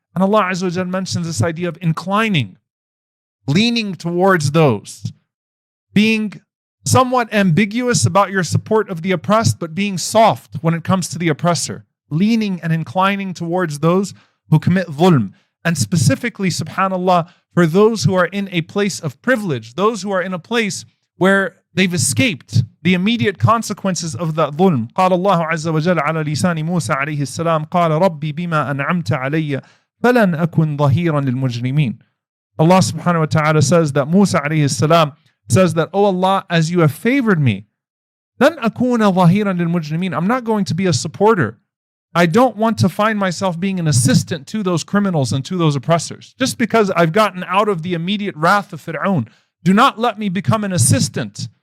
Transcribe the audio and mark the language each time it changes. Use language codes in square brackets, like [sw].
[en] And Allah Azza wa Jalla mentions this idea of inclining, leaning towards those, being somewhat ambiguous about your support of the oppressed, but being soft when it comes to the oppressor, leaning and inclining towards those who commit dhulm. And specifically, subhanAllah, for those who are in a place of privilege, those who are in a place where they've escaped the immediate consequences of that dhulm. [ar] قال الله عز وجل على لسان موسى عليه السلام قال ربي بما أنعمت علي فلن أكن ظهيرا للمجرمين. [en] Allah subhanahu wa ta'ala says that Musa alayhi salam says that, oh Allah, as you have favored me, [ar] لن أكون ظهيرا للمجرمين. [en] I'm not going to be a supporter. I don't want to find myself being an assistant to those criminals and to those oppressors. Just because I've gotten out of the immediate wrath of Fir'aun, do not let me become an assistant